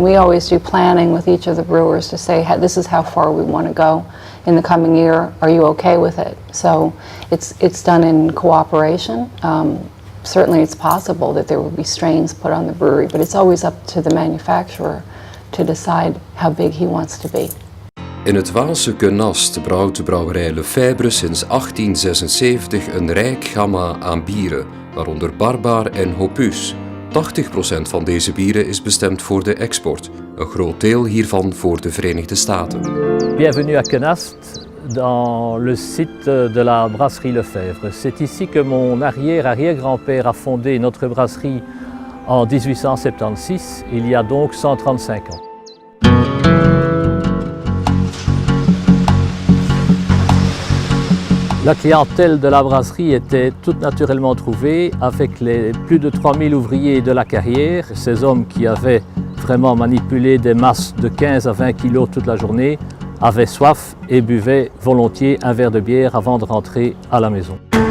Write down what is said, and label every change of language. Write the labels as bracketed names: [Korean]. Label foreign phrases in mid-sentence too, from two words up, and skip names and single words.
[English] We always do planning with each of the brewers to say, this is how far we want to go in the coming year. Are you okay with it? So it's done in cooperation. Certainly it's possible that there will be strains put on the brewery, but it's always up to the manufacturer to decide how big he wants to be. [Dutch] In het Waalse Genast brouwt de brouwerij Lefebvre sinds 1876 een rijk gamma aan bieren, waaronder Barbaar en Hopus. 80% van deze bieren is bestemd voor de export, een groot deel hiervan voor de Verenigde Staten. [French] Bienvenue à Genast, dans le site de la brasserie Lefebvre. C'est ici que mon arrière-arrière-grand-père a fondé notre brasserie en 1876, il y a donc 135 ans. La clientèle de la brasserie était toute naturellement trouvée avec les plus de 3000 ouvriers de la carrière, ces hommes qui avaient vraiment manipulé des masses de 15 à 20 kilos toute la journée, avaient soif et buvaient volontiers un verre de bière avant de rentrer à la maison.